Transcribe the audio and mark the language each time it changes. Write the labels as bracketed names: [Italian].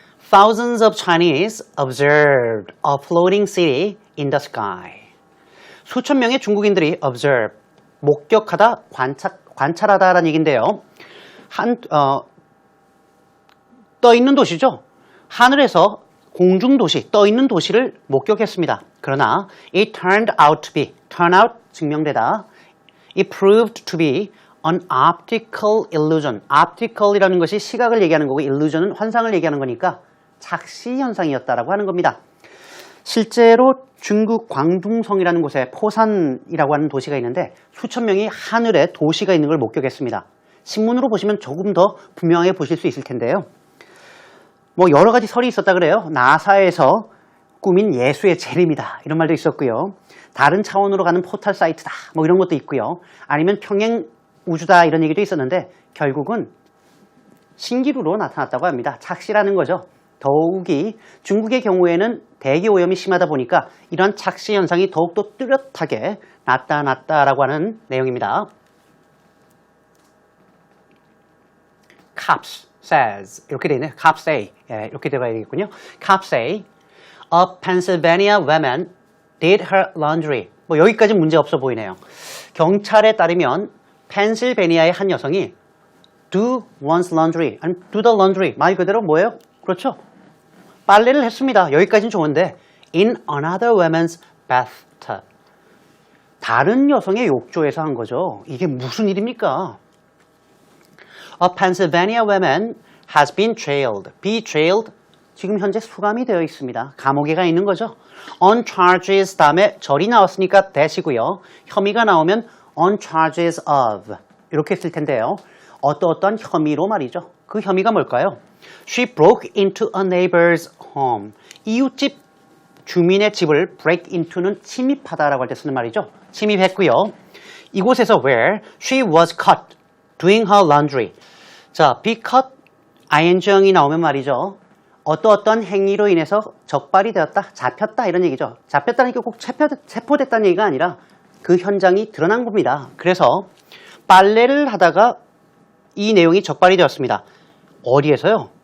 [English] Thousands of Chinese observed a floating city in the sky. [Korean] 수천 명의 중국인들이 observe, 목격하다, 관찰하다라는 얘기인데요. 떠있는 도시죠. 하늘에서 공중도시, 떠있는 도시를 목격했습니다. [English] 그러나 it turned out to be, turn out, 증명되다. It proved to be an optical illusion. [Korean] optical이라는 것이 시각을 얘기하는 거고 illusion은 환상을 얘기하는 거니까 착시 현상이었다라고 하는 겁니다. 실제로 중국 광둥성이라는 곳에 포산이라고 하는 도시가 있는데 수천 명이 하늘에 도시가 있는 걸 목격했습니다. 신문으로 보시면 조금 더 분명하게 보실 수 있을 텐데요. 뭐 여러 가지 설이 있었다 그래요. 나사에서 꾸민 예수의 재림이다 이런 말도 있었고요. 다른 차원으로 가는 포탈 사이트다 뭐 이런 것도 있고요. 아니면 평행 우주다 이런 얘기도 있었는데 결국은 신기루로 나타났다고 합니다. 착시라는 거죠. 더욱이 중국의 경우에는 대기 오염이 심하다 보니까 이런 착시 현상이 더욱더 뚜렷하게 나타났다라고 하는 내용입니다. [English] Cops says [Korean] 이렇게 되어 있네요. [English] Cops say [Korean] 이렇게 되어야 되겠군요. [English] Cops say a Pennsylvania woman did her laundry. [Korean] 뭐 여기까지 문제 없어 보이네요. 경찰에 따르면 펜실베니아의 한 여성이 [English] do one's laundry, [Korean] 아니 [English] do the laundry [Korean] 말 그대로 뭐예요? 그렇죠. 빨래를 했습니다. 여기까지는 좋은데 [English] in another woman's bathtub. [Korean] 다른 여성의 욕조에서 한 거죠. 이게 무슨 일입니까? [English] A Pennsylvania woman has been jailed. [Korean] be jailed 지금 현재 수감이 되어 있습니다. 감옥에 가 있는 거죠. [English] On charges [Korean] 다음에 절이 나왔으니까 대시고요. 혐의가 나오면 [English] on charges of [Korean] 이렇게 쓸 텐데요. 어떠한 혐의로 말이죠. 그 혐의가 뭘까요? [English] She broke into a neighbor's home. [Korean] 이웃집 주민의 집을 [English] break into [Korean] 는 침입하다라고 할 때 쓰는 말이죠. 침입했고요. [English] 이곳에서 where she was caught doing her laundry. [Korean] 자, be caught, ing형이 나오면 말이죠. 어떠한 행위로 인해서 적발이 되었다, 잡혔다 이런 얘기죠. 잡혔다는 게 꼭 체포됐다는 얘기가 아니라 그 현장이 드러난 겁니다. 그래서 빨래를 하다가 이 내용이 적발이 되었습니다. 어디에서요?